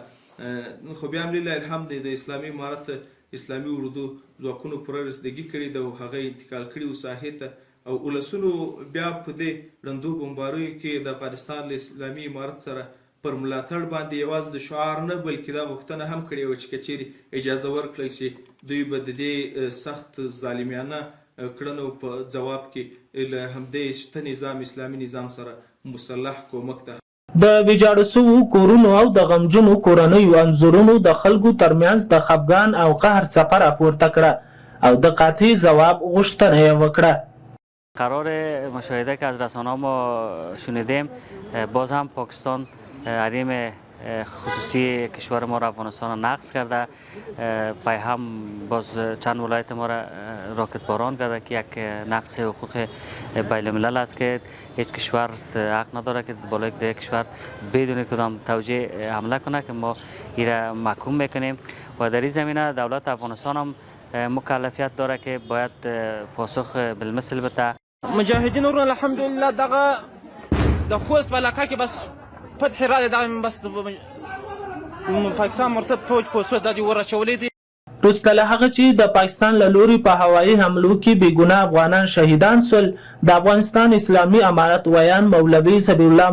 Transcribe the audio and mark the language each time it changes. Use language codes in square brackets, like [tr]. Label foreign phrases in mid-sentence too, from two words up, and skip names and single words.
[ps] خو بیا هم [ar] لله الحمد [ps] د اسلامي امارت اسلامي اردو ځواکونو پوره رسیدګي کړې ده او هغه انتقال کړي و ساحې ته او ولسونو بیا په دې ړندو بمباریو کې د افغانستان له اسلامي امارت سره پر ملاتړ باندې یوازې د شعار نه بلکې دا غوښتنه هم کړې وه چې که چیرې اجازه ورکړی چې دوی به د دې سخت ظالمانه کړنو په ځواب کې له همدې شته نظام اسلامي نظام سره مسلح کومک ته د ویجاړو شوو کورونو او د غمجنو کورنیو انځورونو د خلکو ترمنځ د خفګان او قهر څپه راپورته کړه او د قاطع ځواب غوښتنه یې وکړه. [fa] قرار مشاهده که از رسانه‌ها ما شنیدیم باز هم پاکستان حریم خصوصی کشور ما را افغانستان را نقض کرده. پای هم باز چند ولایت ما را راکت باران کرده که یک نقض حقوق بین الملل است که هیچ کشور حق نداره که بالای یک کشور بدون کدام توجیه حمله کنه که ما این را محکوم میکنیم و در این زمینه دولت افغانستان هم مکلفیت داره که باید پاسخ بالمثل بده. [ps] مجاهدین رو الحمدلله دغه د خوست علاقه کې بس فتح را دغه بس پاکستان مرتب فوج پوسټ د دې ورچولې دي. وروسته له هغه چې د پاکستان له لوري په هوایي حملو کې بېګناه افغانان شهیدان شول د افغانستان اسلامي امارت ویان مولوي سبیح الله